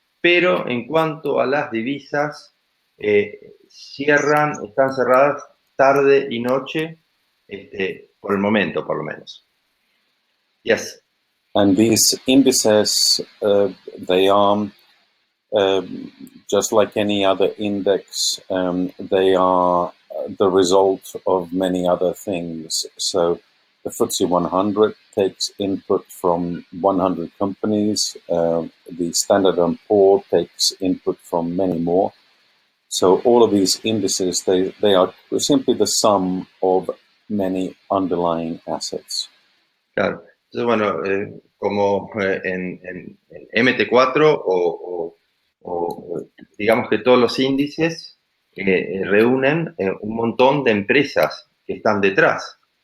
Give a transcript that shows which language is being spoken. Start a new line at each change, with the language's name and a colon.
Spanish: Pero en cuanto a las divisas, están cerradas tarde y noche, por el momento, por lo menos.
English: Yes. And these indices, they are just like any other index. They are the result of many other things. So the FTSE 100 takes input from 100 companies. The Standard & Poor takes input from many more. So all of these indices, they are simply the sum of many underlying assets.
Spanish: Claro. Entonces, bueno, como en MT4 o digamos que todos los índices reúnen un montón de empresas que están detrás.